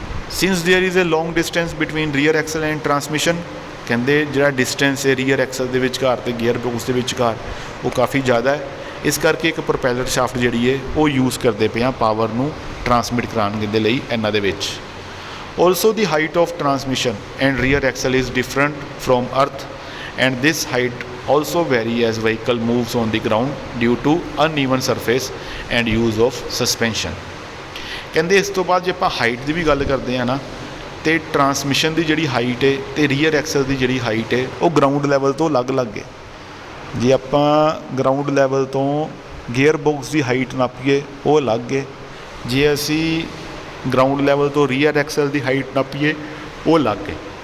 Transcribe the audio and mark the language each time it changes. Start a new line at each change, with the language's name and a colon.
English: since there is a long distance between rear axle and transmission
Punjabi: ਕਹਿੰਦੇ ਜਿਹੜਾ distance ਹੈ rear Excel ਦੇ ਵਿਚਕਾਰ ਤੇ ਗੀਅਰ ਬੌਕਸ ਦੇ ਵਿਚਕਾਰ ਉਹ ਕਾਫੀ ਜ਼ਿਆਦਾ ਹੈ। ਇਸ ਕਰਕੇ ਇੱਕ ਪ੍ਰੋਪੈਲਰ ਸ਼ਾਫਟ ਜਿਹੜੀ ਹੈ ਉਹ ਯੂਜ਼ ਕਰਦੇ ਪਏ ਹਾਂ ਪਾਵਰ ਨੂੰ ਟਰਾਂਸਮਿਟ ਕਰਾਉਣ ਦੇ ਲਈ ਇਹਨਾਂ ਦੇ ਵਿੱਚ।
English: Also the height of transmission and rear axle is different from earth, and this height also vary as vehicle moves on the ground due to uneven surface and use of suspension।
Punjabi: ਕਹਿੰਦੇ ਇਸ ਤੋਂ ਬਾਅਦ ਜੇ ਆਪਾਂ height ਦੀ ਵੀ ਗੱਲ ਕਰਦੇ ਹਾਂ ਨਾ ਤੇ ਟਰਾਂਸਮਿਸ਼ਨ ਦੀ ਜਿਹੜੀ ਹਾਈਟ ਹੈ ਤੇ ਰੀਅਰ ਐਕਸਲ ਦੀ ਜਿਹੜੀ ਹਾਈਟ ਹੈ ਉਹ ਗਰਾਊਂਡ ਲੈਵਲ ਤੋਂ ਅਲੱਗ-ਅਲੱਗ ਹੈ। ਜੇ ਆਪਾਂ ਗਰਾਊਂਡ ਲੈਵਲ ਤੋਂ ਗੇਅਰ ਬਾਕਸ ਦੀ ਹਾਈਟ ਨਾਪੀਏ ਉਹ ਅਲੱਗ ਹੈ, ਜੇ ਅਸੀਂ ਗਰਾਊਂਡ ਲੈਵਲ ਤੋਂ ਰੀਅਰ ਐਕਸਲ ਦੀ ਹਾਈਟ ਨਾਪੀਏ ਉਹ ਅਲੱਗ ਹੈ।